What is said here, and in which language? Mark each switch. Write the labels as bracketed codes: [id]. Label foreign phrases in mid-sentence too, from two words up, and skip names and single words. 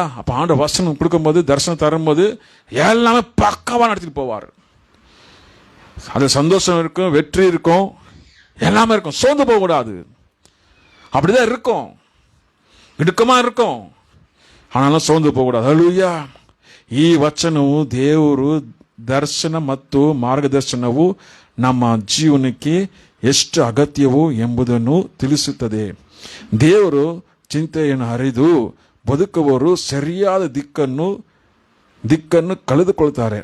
[ta] அப்போ ஆண்டவர் வசனம் கொடுக்கும்போது, தரிசனம் தரும்போது எல்லாமே பக்காவாக நடத்திட்டு போவார். அது சந்தோஷம் இருக்கும், வெற்றி இருக்கும், எல்லாமே இருக்கும். சோர்ந்து போகக்கூடாது. அப்படிதான் இருக்கும், இடுக்கமாக இருக்கும், ஆனாலும் சோர்ந்து போகக்கூடாது. ஹல்லேலூயா. [kn] ಈ ವಚನವು ದೇವರು ದರ್ಶನ ಮತ್ತು ಮಾರ್ಗದರ್ಶನವು ನಮ್ಮ ಜೀವನಕ್ಕೆ ಎಷ್ಟು ಅಗತ್ಯವೋ ಎಂಬುದನ್ನು ತಿಳಿಸುತ್ತದೆ. ದೇವರು ಚಿಂತೆಯನ್ನು ಅರಿದು ಬದುಕುವವರು ಸರಿಯಾದ ದಿಕ್ಕನ್ನು ಕಳೆದುಕೊಳ್ತಾರೆ.